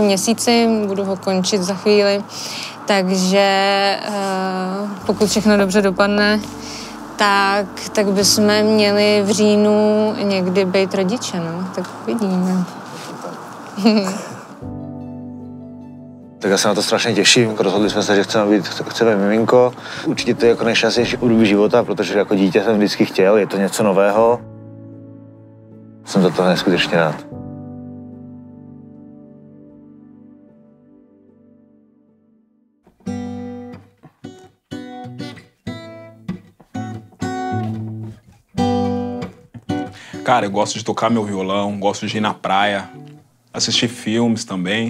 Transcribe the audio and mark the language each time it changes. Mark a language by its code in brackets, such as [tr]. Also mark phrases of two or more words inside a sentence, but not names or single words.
[cs] měsíci, budu ho končit za chvíli, takže pokud všechno dobře dopadne, tak bychom měli v říjnu někdy být rodiče, no, tak vidíme. Tak já se na to strašně těším. Rozhodli jsme se, že chceme miminko. Určitě to je jako nejšťastnější období života, protože jako dítě jsem vždycky chtěl, je to něco nového. Jsem za toho neskutečně rád. [pt] Cara, eu gosto de tocar meu violão, gosto de ir na praia, assistir filmes também.